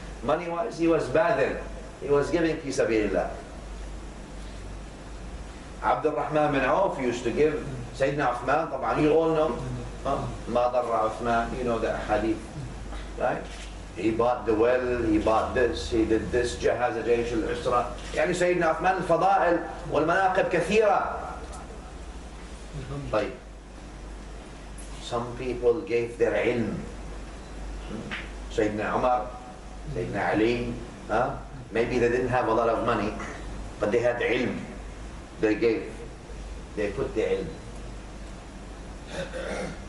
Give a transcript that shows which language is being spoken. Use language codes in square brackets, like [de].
[en] Money-wise, he was badil. He was giving fi sabilillah. Abdul Rahman bin Auf used to give. Sayyidina Uthman, [ar] طبعا [en] you all know. [ar] ما ضر [en] Uthman, you know the hadith. Right? He bought the well, he bought this, he did this, [ar] جهز جيش العسرة. يعني سيدنا عثمان الفضائل والمناقب كثيرة. طيب. [en] Some people gave their ilm. Sayyidina Umar, Sayyidina Ali, maybe they didn't have a lot of money, but they had ilm. They put the ilm.